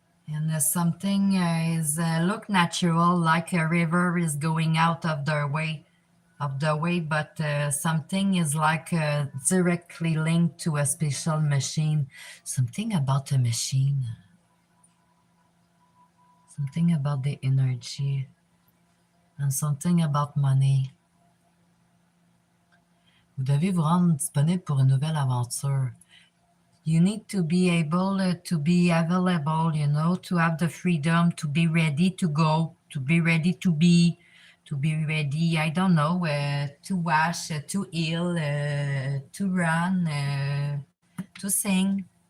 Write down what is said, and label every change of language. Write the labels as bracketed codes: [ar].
[en] And something is look natural, like a river is going out of the way, but something is like directly linked to a special machine. Something about a machine, something about the energy, and something about money. [fr] Vous devez vous rendre disponible pour une nouvelle aventure. [en] You need to be able to be available, you know, to have the freedom to be ready to go, to be ready to be ready, I don't know, to wash, to heal, to run, to sing.